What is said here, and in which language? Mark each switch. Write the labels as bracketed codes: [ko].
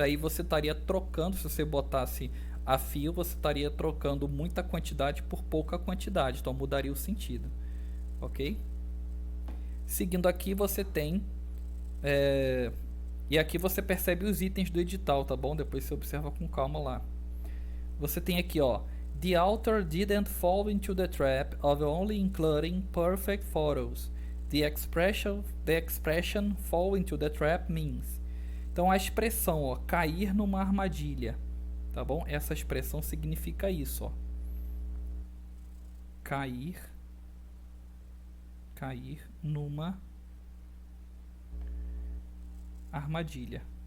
[pt] Aí você estaria trocando, se você botasse a few, você estaria trocando muita quantidade por pouca quantidade, então mudaria o sentido, ok? Seguindo aqui você tem e aqui você percebe os itens do edital, tá bom? Depois você observa com calma lá. Você tem aqui, ó, [en] the author didn't fall into the trap of only including perfect photos. The expression fall into the trap means. [pt] Então a expressão, ó, cair numa armadilha, tá bom? Essa expressão significa isso, ó. Cair numa armadilha.